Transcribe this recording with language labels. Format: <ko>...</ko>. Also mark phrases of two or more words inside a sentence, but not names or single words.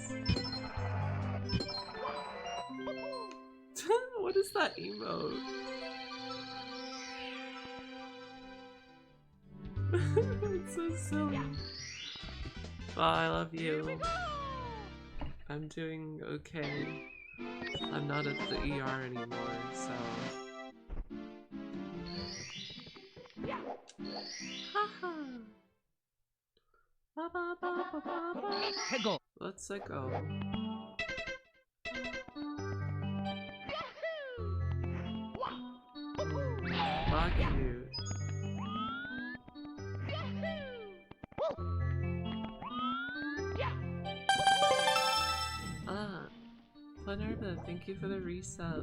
<en>What is that emote? It's so silly. Oh, I love you. I'm doing okay. I'm not at the ER anymore, so... Haha! Ba ba ba ba ba ba. Let's go. Fuck you. Ah, Panerva, thank you for the resub.</en>